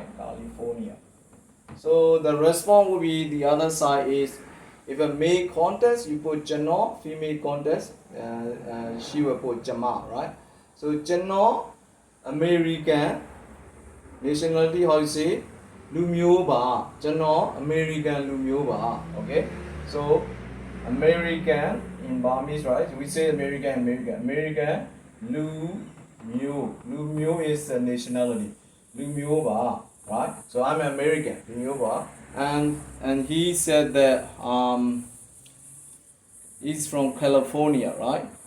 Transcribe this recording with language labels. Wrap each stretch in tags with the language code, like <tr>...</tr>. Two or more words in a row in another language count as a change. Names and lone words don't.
<en>California. So the response will be, the other side is, if a male contest, you put Jano, female contest, she will put Jama, right? So Jano, American, nationality, how you say?</en> <my>လူမျိုး ပါ။ ကျနော်၊ American လူမျိုး ပါ.</my> <en>Okay? So American in Burmese, right? We say American. American, Lumyo. Lumyo is the nationality.</en> <my>လူမျိုး ပါ,</my> <en>right? So I'm American,</en> <my>လူမျိုး ပါ.</my> <en>And he said that he's from California, right?</en>